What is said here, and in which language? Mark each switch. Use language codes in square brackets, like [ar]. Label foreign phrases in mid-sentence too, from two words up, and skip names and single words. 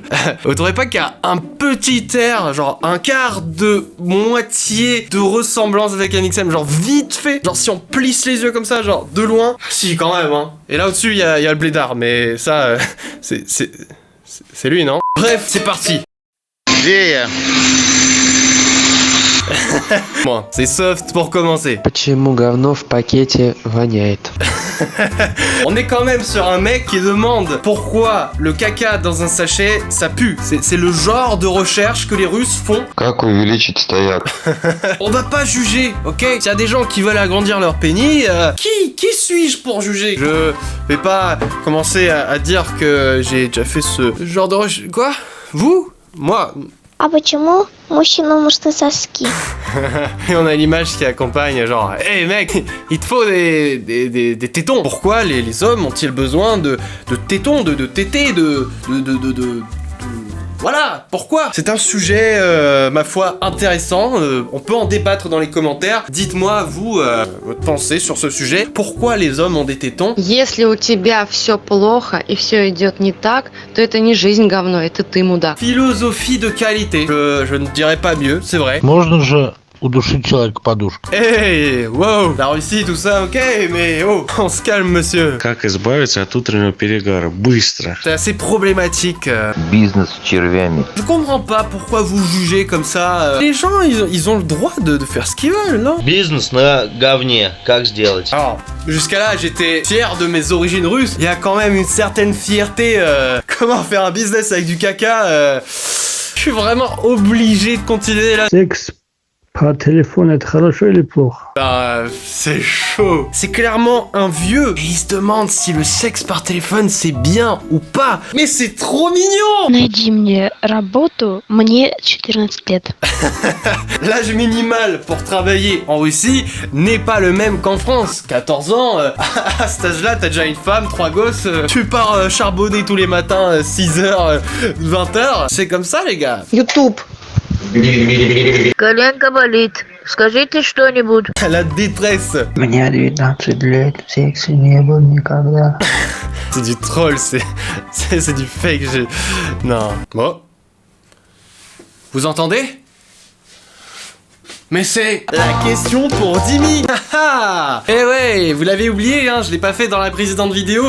[fr] Vous trouvez pas qu'il y a un petit air, genre un quart de moitié de ressemblance avec un XM, genre vite fait, genre si on plisse les yeux comme ça, genre de loin. Si quand même, hein. Et là au-dessus il y a le blédard, mais ça, c'est lui, non? Bref, c'est parti. Bon, c'est soft pour commencer. [ru] Почему говно в пакете воняет? [fr] On est quand même sur un mec qui demande pourquoi le caca dans un sachet ça pue. C'est le genre de recherche que les Russes font. [ru] Как увеличить стояк? [fr] On va pas juger, ok? S'il y a des gens qui veulent agrandir leur pénis, qui suis-je pour juger? Je vais pas commencer à dire que j'ai déjà fait ce genre de recherche. Quoi? Vous? Moi? [ru] А почему мужчинам нужны соски? [fr] Et on a l'image qui accompagne, genre, hey mec, il te faut des tétons. Pourquoi les hommes ont-ils besoin de tétons, de tétés, Voilà, pourquoi? C'est un sujet, ma foi, intéressant. On peut en débattre dans les commentaires. Dites-moi, vous, votre pensée sur ce sujet. Pourquoi les hommes ont des tétons? [ru] Если у тебя все плохо и все идет не так, то это не жизнь говно, это ты мудак. [fr] Philosophie de qualité. Je ne dirais pas mieux, c'est vrai. [ru] Можно же удушить человека подушкой. [fr] Hey, wow, la Russie, tout ça, ok, mais oh, on se calme, monsieur. [ru] Как избавиться от утреннего перегара? Быстро. [fr] C'est assez problématique. [ru] Бизнес с червями. [fr] Je comprends pas pourquoi vous jugez comme ça. Les gens, ils ont le droit de faire ce qu'ils veulent, non? [ru] Бизнес на говне. Как сделать? [fr] Alors, jusqu'à là, j'étais fier de mes origines russes. Il y a quand même une certaine fierté. Comment faire un business avec du caca? Je suis vraiment obligé de continuer là. [ru] Секс по телефону, это хорошо или плохо? [fr] Ah, c'est chaud. C'est clairement un vieux. Et il se demande si le sexe par téléphone c'est bien ou pas. Mais c'est trop mignon. [ru] Найди мне работу, мне 14 лет. [fr] L'âge minimal pour travailler en Russie n'est pas le même qu'en France. 14 ans, à cet âge-là, t'as déjà une femme, 3 gosses, tu pars charbonner tous les matins, 6h, 20h. C'est comme ça, les gars. YouTube. [ru] Коленка болит. Скажите что-нибудь. [fr] La détresse. [ru] Мне 19 лет, секса не было никогда. [fr] C'est du troll, c'est du fake. Non. Bon. Vous entendez? Mais c'est la question pour Dimi. Eh ouais, vous l'avez oublié, hein, je l'ai pas fait dans la précédente vidéo.